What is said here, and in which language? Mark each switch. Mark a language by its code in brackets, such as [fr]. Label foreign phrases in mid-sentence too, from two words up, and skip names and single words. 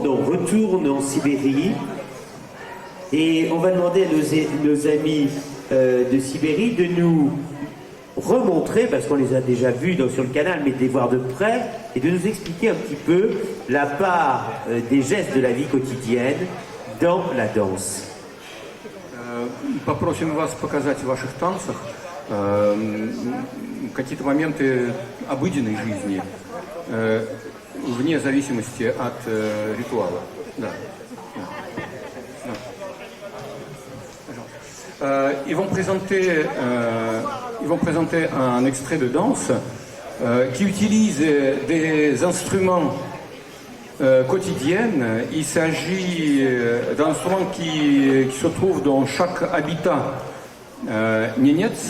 [fr] On retourne en Sibérie et on va demander à nos amis de Sibérie de nous remontrer, parce qu'on les a déjà vus sur le canal, mais de les voir de près et de nous expliquer un petit peu la part des gestes de la vie quotidienne dans la danse. [ru] Попросим вас показать в ваших танцах какие-то моменты обыденной жизни, вне зависимости от ритуала. Да. [fr] Ils vont présenter un extrait de danse qui utilise des instruments quotidiennes. Il s'agit d'instruments qui se trouvent dans chaque habitat Nénetz.